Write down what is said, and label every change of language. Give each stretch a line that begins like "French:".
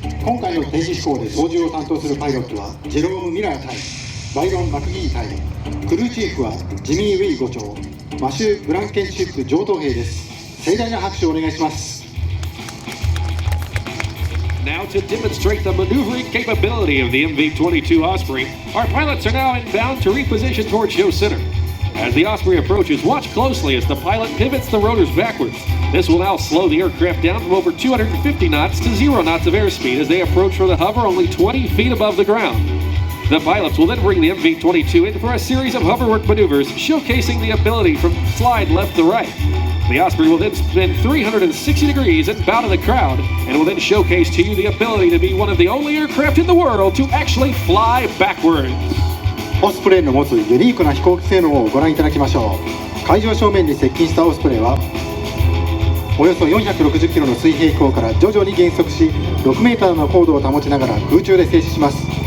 Japanese: 今回の展示飛行で操縦を担当するパイロットはジェローム・ミラー隊、バイロン・マクギー隊、クルーチーフはジミー・ウィー伍長、マシュー・ブランケンシップ上等兵です。盛大な拍手をお願いします。
English: Now to demonstrate the maneuvering capability of the MV-22 Osprey, our pilots are now inbound to reposition towards show center. As the Osprey approaches, watch closely as the pilot pivots the rotors backwards. This will now slow the aircraft down from over 250 knots to 0 knots of airspeed as they approach from the hover only 20 feet above the ground. The pilots will then bring the MV-22 in for a series of hoverwork maneuvers, showcasing the ability from slide left to right. The Osprey will then spin 360 degrees and bow to the crowd, and will then showcase to you the ability to be one of the only aircraft in the world to actually fly backwards.
Japanese: オスプレイの持つユニークな飛行機性能をご覧いただきましょう。海上正面に接近したオスプレイはおよそ460キロの水平飛行から徐々に減速し、6メーターの高度を保ちながら空中で静止します。